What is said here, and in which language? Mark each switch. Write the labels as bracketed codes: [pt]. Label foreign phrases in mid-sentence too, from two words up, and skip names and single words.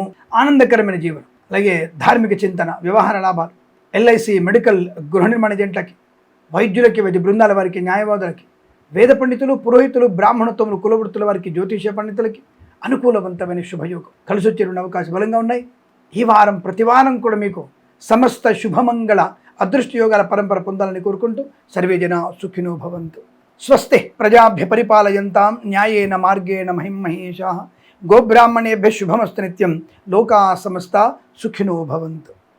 [te] ఆనందకరమైన జీవనం, అలాగే ధార్మిక చింతన, వ్యవహార లాభాలు, ఎల్ఐసి, మెడికల్, గృహ నిర్మాణ ఏజెంట్లకి, వైద్యులకి, వైద్య బృందాల వారికి, న్యాయవాదులకి, వేద పండితులు, పురోహితులు, బ్రాహ్మణత్వములు, కులవృత్తుల వారికి, జ్యోతిష పండితులకి అనుకూలవంతమైన శుభయోగం కలిసి వచ్చే అవకాశం బలంగా ఉన్నాయి. ఈ వారం ప్రతి వారం కూడా మీకు సమస్త శుభమంగళ అదృష్ట యోగాల పరంపర పొందాలని కోరుకుంటూ [sa] సర్వే జన సుఖినో భవంతు. స్వస్తి ప్రజాభ్య పరిపాలయంతాం న్యాయేన మార్గేణ మహిమహేషాః. గోబ్రాహ్మణేభ్యः శుభమస్తు నిత్యం. లోకా సమస్తా సుఖినో భవంతు.